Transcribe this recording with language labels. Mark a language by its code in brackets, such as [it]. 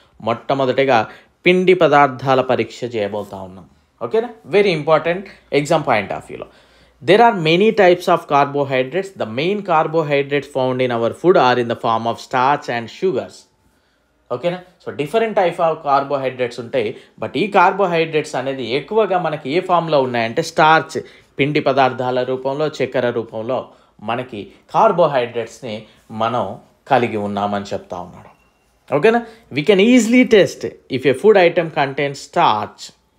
[te] మొట్టమొదటిగా పిండి పదార్థాల పరీక్ష చేయబోతా ఉన్నాం. ఓకేనా, [en] very important [te] exam point of వ్యూలో. [en] There are many types of carbohydrates. The main carbohydrates found in our food are in the form of starch and sugars. [te] ఓకేనా, so [en] different type of carbohydrates [te] ఉంటాయి. But ఈ carbohydrates అనేది ఎక్కువగా మనకి ఏ ఫామ్లో ఉన్నాయంటే starch, పిండి పదార్థాల రూపంలో, చక్కెర రూపంలో మనకి కార్బోహైడ్రేట్స్ని మనం కలిగి ఉన్నామని చెప్తా ఉన్నాడు. ఓకేనా, [en] We can easily test if a food item contains starch.